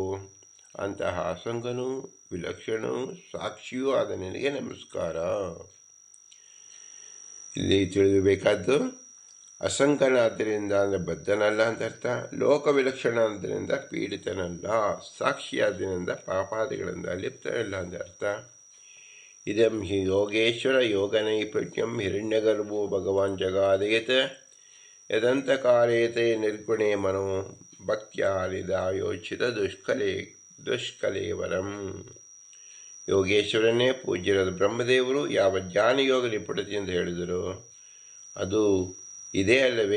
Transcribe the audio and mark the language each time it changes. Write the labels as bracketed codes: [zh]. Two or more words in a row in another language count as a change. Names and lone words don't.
[kn] ಅಂತಹ ಅಸಂಗನೂ ವಿಲಕ್ಷಣವೂ ಸಾಕ್ಷಿಯೂ ಆದ ನಿನಗೆ ನಮಸ್ಕಾರ. ಇಲ್ಲಿ ತಿಳಿಯಬೇಕಾದ್ದು, ಅಸಂಗನಾದ್ದರಿಂದ ಅಂದರೆ ಬದ್ಧನಲ್ಲ ಅಂತ ಅರ್ಥ, ಲೋಕ ವಿಲಕ್ಷಣ ಆದ್ದರಿಂದ ಪೀಡಿತನಲ್ಲ, ಸಾಕ್ಷಿಯಾದ್ದರಿಂದ ಪಾಪಾದಿಗಳಿಂದ ಲಿಪ್ತನಲ್ಲ ಅಂತ ಅರ್ಥ. [sa] ಇದಂ ಹಿ ಯೋಗೇಶ್ವರ ಯೋಗನೈಪುಣ್ಯಂ ಹಿರಣ್ಯಗರ್ಭೋ ಭಗವಾನ್ ಜಗಾದೇತ ಯದಂತಕಾಲೇತೆ ನಿರ್ಗುಣೇ ಮನೋ ಭಕ್ತ್ಯಾನಿದಾಯೋಚಿತ ದುಷ್ಕಲೇವರಂ. [kn] ಯೋಗೇಶ್ವರನೇ ಪೂಜ್ಯರಾದ ಬ್ರಹ್ಮದೇವರು ಯಾವ ಜ್ಞಾನಯೋಗ ನಿಪುಣತೆ ಎಂದು ಹೇಳಿದರು ಅದು ಇದೇ ಅಲ್ಲವೇ?